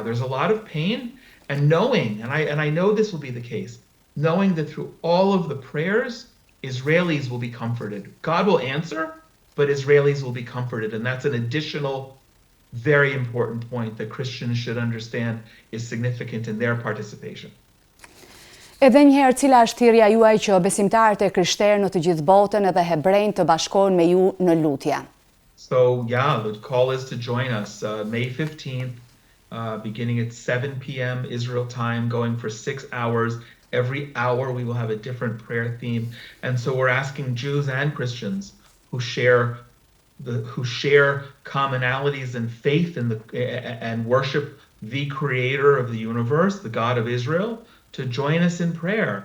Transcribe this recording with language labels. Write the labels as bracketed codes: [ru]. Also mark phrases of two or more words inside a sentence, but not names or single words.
[en] There's a lot of pain, and knowing, and I know this will be the case, knowing that through all of the prayers, Israelis will be comforted. God will answer, but Israelis will be comforted. And that's an additional, very important point that Christians should understand is significant in their participation. [sq] Edhe njëherë, cila është thirrja juaj që besimtarët e krishterë në të gjithë botën edhe hebrenj të bashkohen me ju në lutje? [en] So yeah, the call is to join us May 15th, beginning at 7 p.m. Israel time, going for 6 hours. Every hour we will have a different prayer theme. And so we're asking Jews and Christians who share commonalities in faith and worship the creator of the universe, the God of Israel, to join us in prayer.